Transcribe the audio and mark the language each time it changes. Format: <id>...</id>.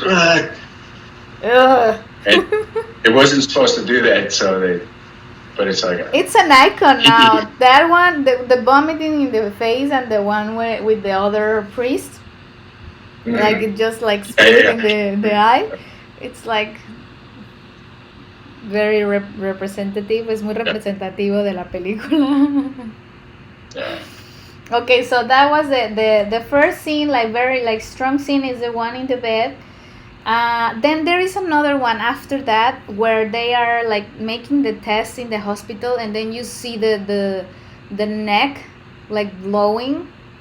<en>And it wasn't supposed to do that, but it's like. It's an icon now. That one, the vomiting in the face, and the one with the other priest, like it just like spit in the eye. It's like very representative.</en> <es>Es muy representativo de la película.</es> <en>Okay, so that was the first scene, like very like strong scene, is the one in the bed. Then there is another one after that where they are like making the tests in the hospital, and then you see the neck like glowing.</en>